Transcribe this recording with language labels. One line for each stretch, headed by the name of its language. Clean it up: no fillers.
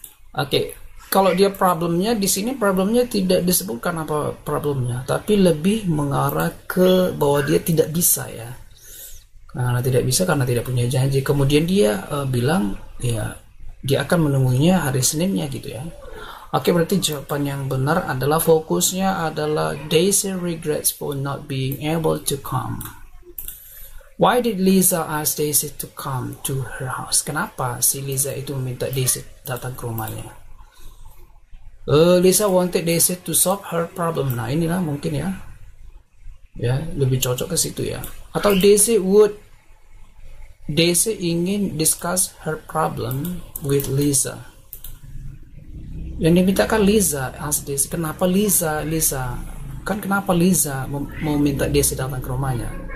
Indonesian: Oke, kalau dia problemnya di sini, problemnya tidak disebutkan apa problemnya, tapi lebih mengarah ke bahwa dia tidak bisa ya, karena tidak bisa karena tidak punya janji. Kemudian dia bilang ya dia akan menemuinya hari Seninnya gitu ya. Oke, berarti jawaban yang benar adalah fokusnya adalah
English: Daisy regrets for not being able to come. Why did Lisa ask Daisy to come to her house?
Indonesian: Kenapa si Lisa itu meminta Daisy datang ke rumahnya?
English: Lisa wanted Daisy to solve her problem.
Indonesian: Nah, inilah mungkin ya. Ya, lebih cocok ke situ ya. Atau Daisy ingin
English: discuss her problem with Lisa.
Indonesian: Yang dimintakan Lisa, ask Daisy. Kenapa Lisa? Kan kenapa Lisa mau minta Daisy datang ke rumahnya?